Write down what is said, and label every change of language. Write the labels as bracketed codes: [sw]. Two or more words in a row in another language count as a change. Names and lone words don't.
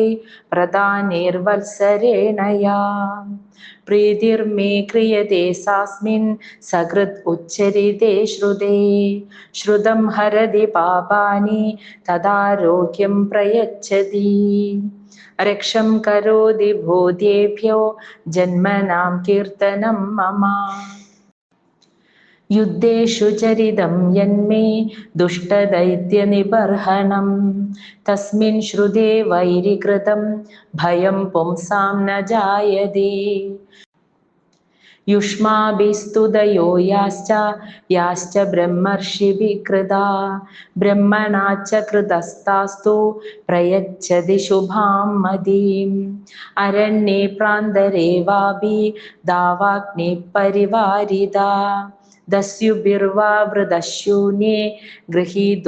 [sa] प्रदानैर्वत्सरेणया प्रीतिर्मे क्रियते सास्मिन् सकृत् उच्चरिते श्रुते श्रुतं हरति पापानि तदारोग्यं प्रयच्छति रक्षं करोति भूतेभ्यो जन्मनां कीर्तनं मम युद्धेषु चरितं यन्मे दुष्टदैत्यनिबर्हणं तस्मिन् श्रुते वैरिकृतं भयं पुंसां न जायते युष्माभिस्तुतयो याश्च ब्रह्मर्षिभिः कृता ब्रह्मणा च कृतस्तास्तु प्रयच्छति शुभां मदीम् अरण्ये प्रान्तरे वापि दावाग्निः परिवारिता दस्युभिर्वा वृतशून्ये गृहीतो